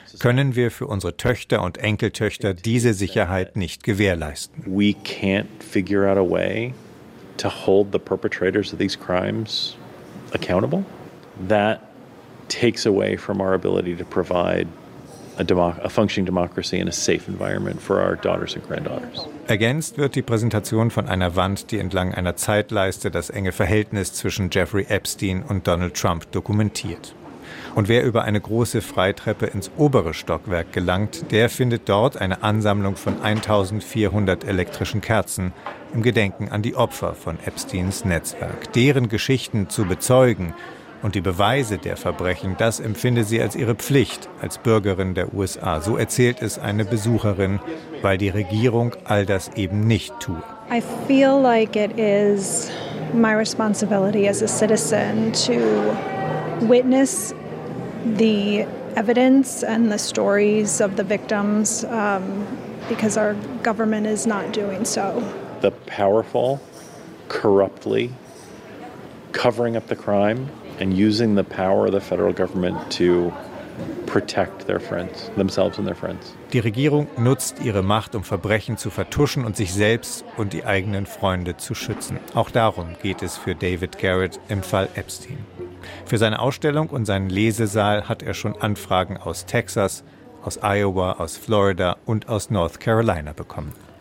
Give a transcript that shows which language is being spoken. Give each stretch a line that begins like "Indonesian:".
German: können wir für unsere Töchter und Enkeltöchter diese Sicherheit nicht gewährleisten.
English: We can't figure out a way to hold the perpetrators of these crimes accountable. That takes away from our ability to provide a functioning democracy and a safe environment for our daughters and granddaughters.
German: Ergänzt wird die Präsentation von einer Wand, die entlang einer Zeitleiste das enge Verhältnis zwischen Jeffrey Epstein und Donald Trump dokumentiert. Und wer über eine große Freitreppe ins obere Stockwerk gelangt, der findet dort eine Ansammlung von 1400 elektrischen Kerzen im Gedenken an die Opfer von Epsteins Netzwerk. Deren Geschichten zu bezeugen und die Beweise der Verbrechen, das empfinde sie als ihre Pflicht als Bürgerin der USA. So erzählt es eine Besucherin, weil die Regierung all das eben nicht tue.
English: I feel like it is my responsibility as a citizen to witness the evidence and the stories of the victims, because our government is not doing so. The powerful corruptly covering up the crime and using the power of the federal government to protect their friends, themselves and their friends.
German: Die Regierung nutzt ihre Macht, um Verbrechen zu vertuschen und sich selbst und die eigenen Freunde zu schützen. Auch darum geht es für David Garrett im Fall Epstein. Für seine Ausstellung und seinen Lesesaal hat er schon Anfragen aus Texas, aus Iowa, aus Florida und aus North Carolina bekommen.